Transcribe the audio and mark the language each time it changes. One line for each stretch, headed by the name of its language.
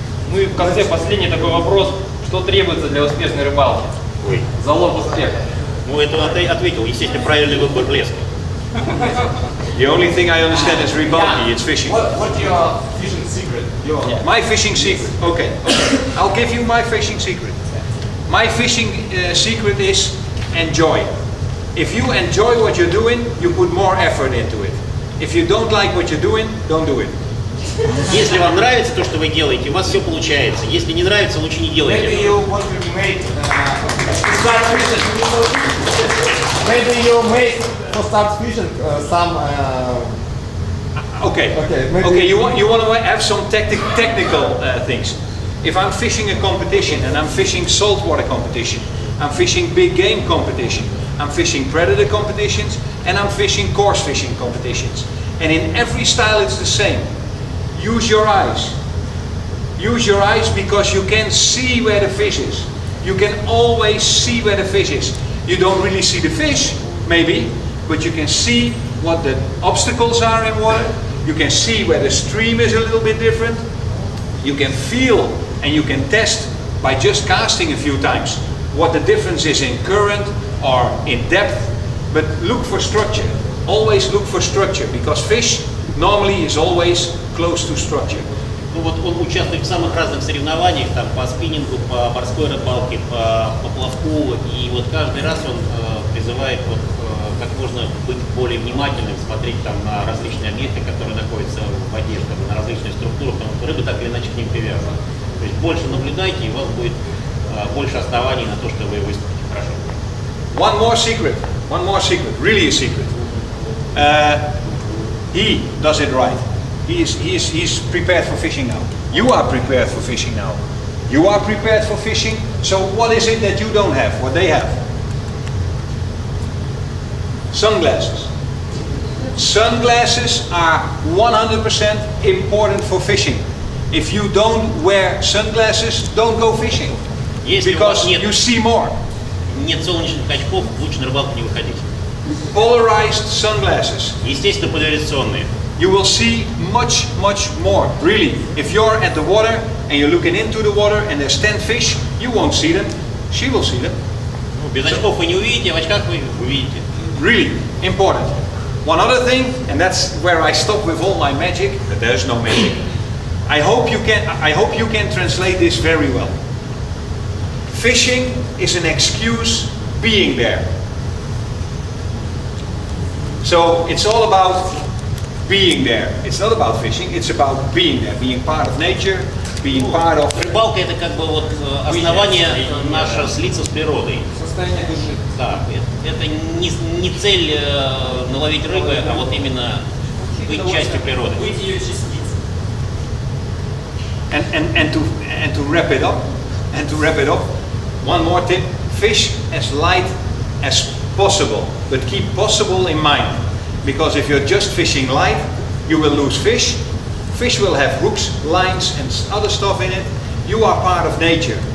Russian: Ну и в конце последний такой вопрос. Что требуется для успешной рыбалки? Ой. Залог успеха. Ну это ответил, естественно, правильный выбор лески.
English: The only thing I understand is ribbalki, it's fishing. What your fishing secret? My fishing secret, okay. I'll give you my fishing secret. My fishing secret is enjoy. If you enjoy what you're doing, you put more effort into it. If you don't like what you're doing, don't do it.
Russian: Если вам нравится то, что вы делаете, у вас все получается. Если не нравится, лучше не делайте.
English: Maybe you want to make start fishing. Maybe you make for start fishing some. Okay. Maybe You want to have some technical things. If I'm fishing a competition and I'm fishing saltwater competition, I'm fishing big game competition, I'm fishing predator competitions, and I'm fishing coarse fishing competitions. And in every style it's the same. Use your eyes. Use your eyes because you can see where the fish is. You can always see where the fish is. You don't really see the fish, maybe, but you can see what the obstacles are in water. You can see where the stream is a little bit different. You can feel and you can test by just casting a few times what the difference is in current or in depth. But look for structure. Always look for structure because fish normally is always close to structure.
Russian: Ну вот он участвует в самых разных соревнованиях, там по спиннингу, по морской рыбалке, по плавку, и вот каждый раз он призывает вот, как можно быть более внимательным, смотреть там на различные объекты, которые находятся в воде, там, на различные структуры, потому что рыба так или иначе к ним привязана. То есть больше наблюдайте, и у вас будет больше оснований на то, что вы выступите хорошо.
English: One more secret, really a secret. He does it right. He's prepared for fishing now. You are prepared for fishing now. You are prepared for fishing. So what is it that you don't have, what they have? Sunglasses. Sunglasses are 100% important for fishing. If you don't wear sunglasses, don't go fishing. Because you see more.
Russian: Нет солнечных очков, лучше на рыбалку не выходить.
English: Polarized sunglasses.
Russian: Естественно, поляризационные.
English: You will see much more, really. If you're at the water and you're looking into the water and there's 10 fish, you won't see them. She will see them.
Russian: Ну, без очков вы не увидите, а в очках вы увидите.
English: Really important. One other thing, and that's where I stop with all my magic, but there's no magic. I hope you can translate this very well. Fishing is an excuse being there. So it's all about being there. It's not about fishing, it's about being there, being part of nature, being part of...
Russian: Рыбалка это как бы вот основание наше слиться с природой. Состояние души. Да, это не цель наловить рыбы, а вот именно быть частью природы. Быть ее частицей.
English: And to wrap it up, one more tip: fish as light as possible, but keep possible in mind, because if you're just fishing light, you will lose fish. Fish will have hooks, lines, and other stuff in it. You are part of nature.